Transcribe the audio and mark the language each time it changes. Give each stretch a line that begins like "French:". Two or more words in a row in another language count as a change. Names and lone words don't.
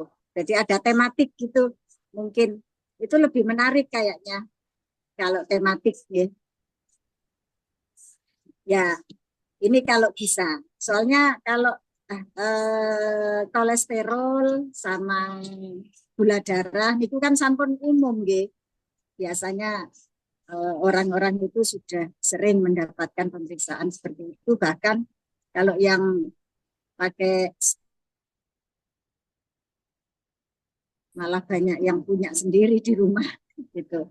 Indonesian: Jadi ada tematik gitu, mungkin itu lebih menarik kayaknya kalau tematik ya. Ya, ini kalau bisa. Soalnya kalau kolesterol sama gula darah itu kan sampun umum nggih. Biasanya orang-orang itu sudah sering mendapatkan pemeriksaan seperti itu, bahkan kalau yang pakai malah banyak yang punya sendiri di rumah gitu.